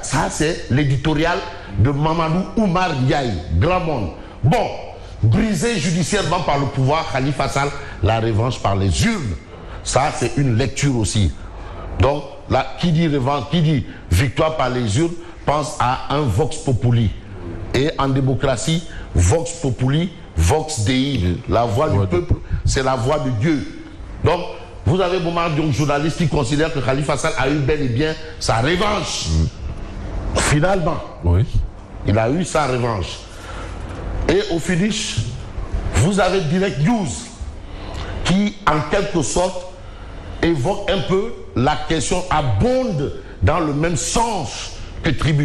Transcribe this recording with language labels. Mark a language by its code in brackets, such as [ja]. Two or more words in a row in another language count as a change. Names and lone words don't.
[fr] Ça c'est l'éditorial de Mamadou Oumar Ndiaye, grand monde. Bon, brisé judiciairement par le pouvoir, Khalifa Sall, la revanche par les urnes. Ça c'est une lecture aussi. Donc là, qui dit revanche, qui dit victoire par les urnes, pense à un [la] vox populi. [fr] Et en démocratie, [la] vox populi, vox dei, [fr] la voix du peuple, c'est la voix de Dieu. Donc, vous avez Momar Diong, journaliste, qui considère que Khalifa Sall a eu bel et bien sa revanche. Finalement, oui. Il a eu sa revanche. Et au finish, vous avez Direct News, qui en quelque sorte évoque un peu la question, abonde dans le même sens que Tribune.